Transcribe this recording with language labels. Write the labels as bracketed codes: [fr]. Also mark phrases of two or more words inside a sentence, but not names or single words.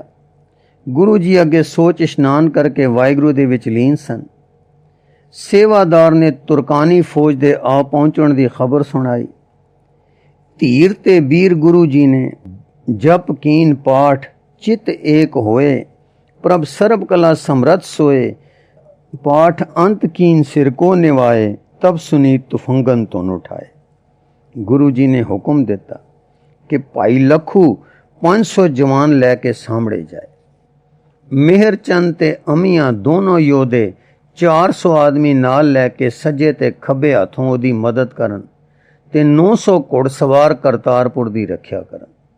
[pa] ਗੁਰੂ ਜੀ ਅੱਗੇ ਸੋਚ ਇਸ਼ਨਾਨ ਕਰਕੇ ਵਾਹਿਗੁਰੂ ਦੇ ਵਿੱਚ ਲੀਨ ਸਨ। ਸੇਵਾਦਾਰ ਨੇ ਤੁਰਕਾਨੀ ਫੌਜ ਦੇ ਆ ਪਹੁੰਚਣ ਦੀ ਖਬਰ ਸੁਣਾਈ। ਧੀਰ ਤੇ ਵੀਰ ਗੁਰੂ ਜੀ ਨੇ ਜਪ ਕੀਨ ਪਾਠ ਚਿਤ ਏਕ ਹੋਏ, ਪ੍ਰਭ ਸਰਬ ਕਲਾ ਸਮਰਥ सोए, [hi] पाठ अंत कीन सिर को निवाए, तब सुनी तुफंगन तुन उठाए। [pa] ਗੁਰੂ ਜੀ ਨੇ ਹੁਕਮ ਦਿੱਤਾ ਕਿ ਭਾਈ ਲੱਖੂ 500 ਜਵਾਨ ਲੈਕੇ ਸਾਮ੍ਹਣੇ ਜਾਏ। ਮਿਹਰ ਚੰਦ ਤੇ ਅਮੀਆਂ ਦੋਨੋਂ ਯੋਧੇ 400 ਆਦਮੀ ਨਾਲ ਲੈਕੇ ਸੱਜੇ ਤੇ ਖੱਬੇ ਹੱਥੋਂ ਓਦੀ ਮਦਦ ਕਰਨ ਤੇ 900 ਘੋੜਸਵਾਰ ਕਰਤਾਰਪੁਰ ਦੀ ਰੱਖਿਆ ਕਰਨ।